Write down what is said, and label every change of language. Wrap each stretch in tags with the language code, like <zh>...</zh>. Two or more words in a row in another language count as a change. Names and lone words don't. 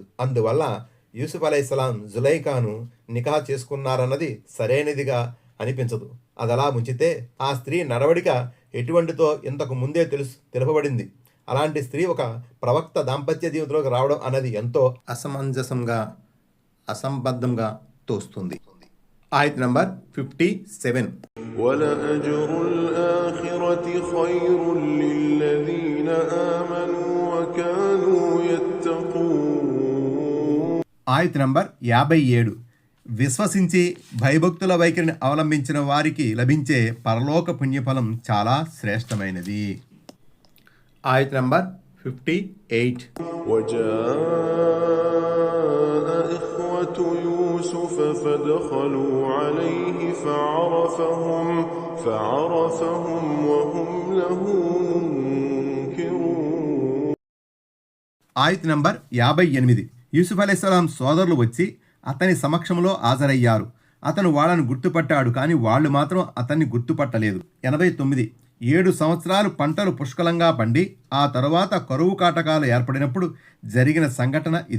<te>అందువల్ల యూసుఫ్ అలైహిస్సలాం జులైకాను నికా చేసుకున్నారన్నది సరైనదిగా అనిపించదు. అదలా ముంచితే ఆ స్త్రీ నడవడిక ఎటువంటితో ఇంతకు ముందే తెలుపబడింది. అలాంటి స్త్రీ ఒక ప్రవక్త దాంపత్య జీవితంలోకి రావడం అన్నది ఎంతో అసమంజసంగా, అసంబద్ధంగా తోస్తుంది. ఆయత్ నంబర్ 57.</te> <ar>ولأجر الآخرة خير للذين آمنوا وكانوا يتقون.</ar> <te>ఆయత్ నంబర్ 57. విశ్వసించి భయభక్తుల వైఖరిని అవలంబించిన వారికి లభించే పరలోక పుణ్యఫలం చాలా శ్రేష్టమైనది. ఆయత్ నంబర్ 58.</te> <ar>وجاء إخوة يوسف فدخلوا عليه فعرفهم وهم له منكرون.</ar> <te>ఆయత్ నంబర్ 58. యూసుఫ్ అలైహిస్సలాం సోదరులు వచ్చి అతని సమక్షంలో హాజరయ్యారు. అతను వాళ్ళను గుర్తుపట్టాడు, కానీ వాళ్ళు మాత్రం అతన్ని గుర్తుపట్టలేదు. 89. 7 సంవత్సరాలు పంటలు పుష్కలంగా పండి ఆ తరువాత కరువు కాటకాలు ఏర్పడినప్పుడు జరిగిన సంఘటన ఇది.</te>